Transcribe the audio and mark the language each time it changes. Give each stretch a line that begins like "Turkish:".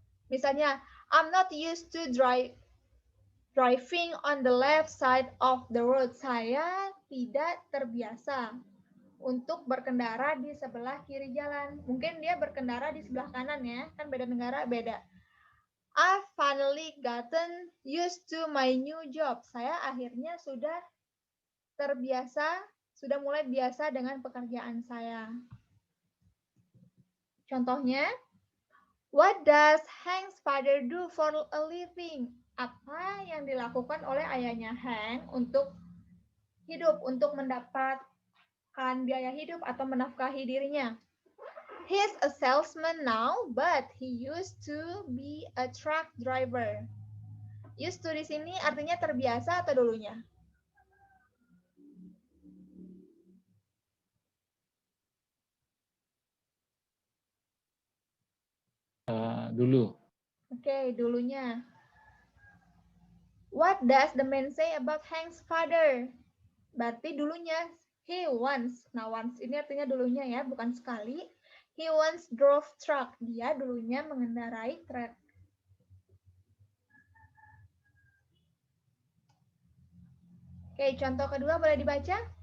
Indonesian: Misalnya,
English: I'm not used to driving on the left side of the road.
Indonesian: Saya tidak terbiasa untuk berkendara di sebelah kiri jalan. Mungkin dia berkendara di sebelah kanan ya, kan beda negara beda.
English: I've finally gotten used to my new job.
Indonesian: Saya akhirnya sudah terbiasa, sudah mulai biasa dengan pekerjaan saya. Contohnya,
English: what does Hank's father do for a living?
Indonesian: Apa yang dilakukan oleh ayahnya Hank untuk hidup, untuk mendapatkan biaya hidup atau menafkahi dirinya?
English: He's a salesman now, but he used to be a truck driver.
Indonesian: Used to di sini artinya terbiasa atau dulunya? Dulu. Oke, dulunya.
English: What does the man say about Hank's father?
Indonesian: Berarti dulunya.
English: He once.
Indonesian: Nah, once ini artinya dulunya ya, bukan sekali.
English: He once drove truck.
Indonesian: Dia dulunya mengendarai truk. Oke, contoh kedua boleh dibaca?